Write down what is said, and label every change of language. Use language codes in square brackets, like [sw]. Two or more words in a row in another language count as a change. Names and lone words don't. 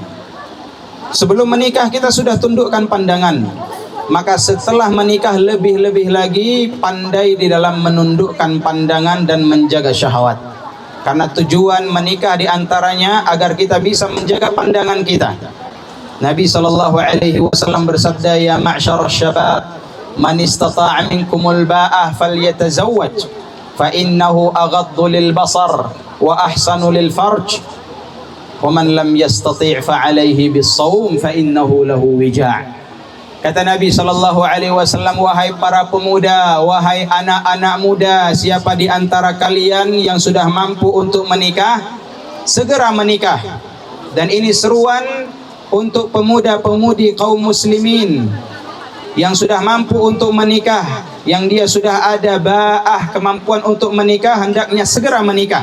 [id] Sebelum menikah kita sudah tundukkan pandangan, maka setelah menikah lebih-lebih lagi pandai di dalam menundukkan pandangan dan menjaga syahwat. Karena tujuan menikah diantaranya agar kita bisa menjaga pandangan kita. Nabi SAW bersabda, [ar] يا معشر الشباب, من استطاع منكم الباءة فليتزوج فإنه أغض للبصر وأحصن للفرج ومن لم يستطع فعليه بالصوم فإنه له وجاء'. [id] Kata Nabi SAW, wahai para pemuda, wahai anak-anak muda, siapa di antara kalian yang sudah mampu untuk menikah, segera menikah. Dan ini seruan untuk pemuda-pemudi kaum muslimin yang sudah mampu untuk menikah, yang dia sudah ada ba'ah kemampuan untuk menikah, hendaknya segera menikah.